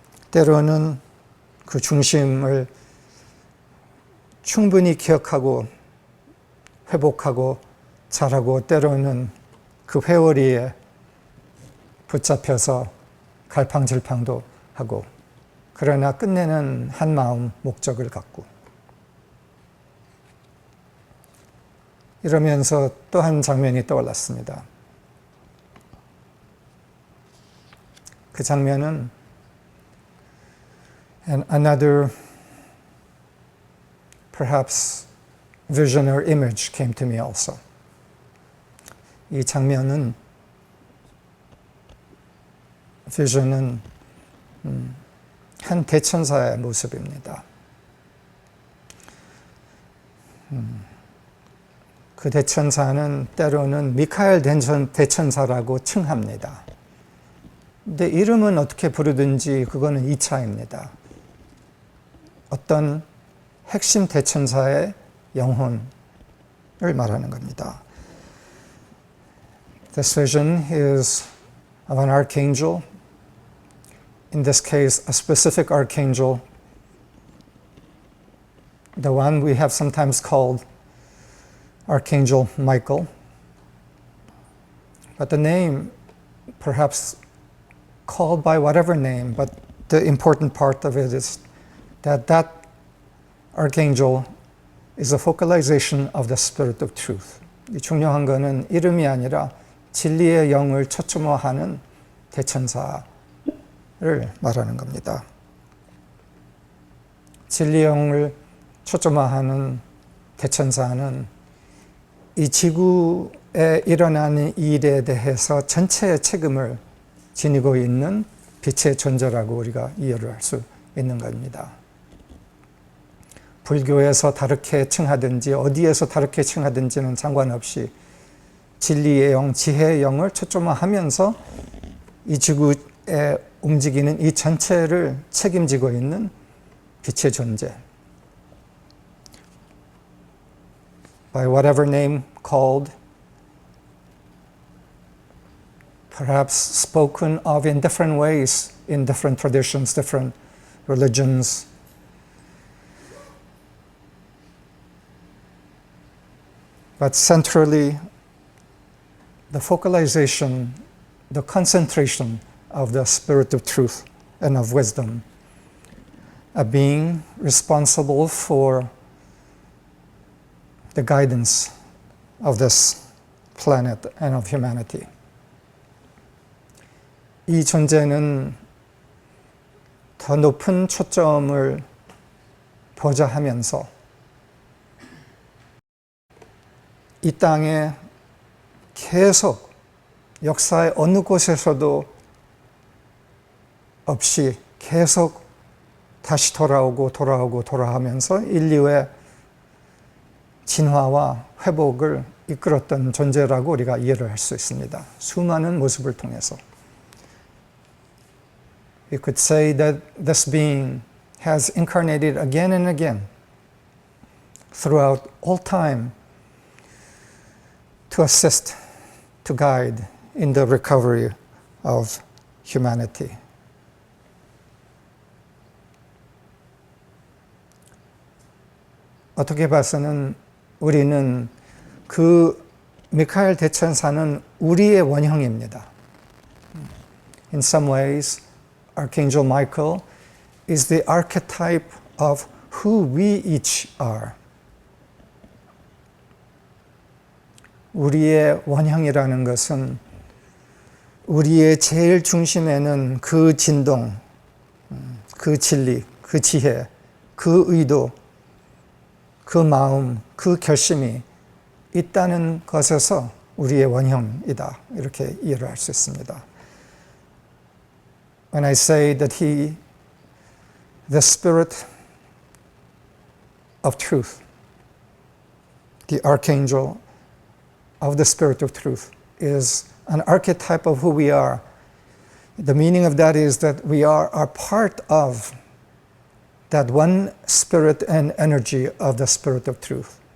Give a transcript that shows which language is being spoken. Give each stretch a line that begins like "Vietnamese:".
Korean: 때로는 그 중심을 충분히 기억하고 회복하고 잘하고 때로는 그 회오리에 붙잡혀서 갈팡질팡도 하고 그러나 끝내는 한 마음 목적을 갖고 이러면서 또 한 장면이 떠올랐습니다. 그 장면은
English: and another perhaps vision or image came to me also.
Korean: 이 장면은 vision은 한 대천사의 모습입니다. 그 대천사는 때로는 미카엘 대천사라고 칭합니다. 근데 이름은 어떻게 부르든지 그거는 2차입니다. 어떤 핵심 대천사의 영혼을 말하는 겁니다.
English: This vision is of an archangel, in this case a specific archangel, the one we have sometimes called Archangel Michael. But the name, perhaps called by whatever name, but the important part of it is that that archangel is a focalization of the spirit of truth.
Korean: 이 중요한 거는 이름이 아니라 진리의 영을 초점화하는 대천사를 말하는 겁니다. 진리의 영을 초점화하는 대천사는 이 지구에 일어나는 일에 대해서 전체의 책임을 지니고 있는 빛의 존재라고 우리가 이해를 할 수 있는 겁니다. 불교에서 다르게 칭하든지 어디에서 다르게 칭하든지는 상관없이 진리의 영, 지혜의 영을 초점화하면서 이 지구에 움직이는 이 전체를 책임지고 있는 빛의 존재.
English: By whatever name called, perhaps spoken of in different ways, in different traditions, different religions. But centrally, the focalization, the concentration of the spirit of truth and of wisdom, a being responsible for the guidance of this planet and of humanity.
Korean: 이 존재는 더 높은 초점을 보자 하면서 이 땅에 계속 역사의 어느 곳에서도 없이 계속 다시 돌아오면서 인류의 진화와 회복을 이끌었던 존재라고 우리가 이해를 할 수 있습니다. 수많은 모습을 통해서.
English: We could say that this being has incarnated again and again throughout all time to assist, to guide in the recovery of humanity.
Korean: 어떻게 봐서는 우리는 그 미카엘 대천사는 우리의 원형입니다.
English: In some ways, Archangel Michael is the archetype of who we each are.
Korean: 우리의 원형이라는 것은 우리의 제일 중심에는 그 진동, 그 진리, 그 지혜, 그 의도, 그 마음, 그 결심이 있다는 것에서 우리의 원형이다. 이렇게 이해를 할 수 있습니다.
English: When I say that he, the spirit of truth, the archangel of the spirit of truth, is an archetype of who we are. The meaning of that is that we are part of that one spirit and energy of the spirit of truth.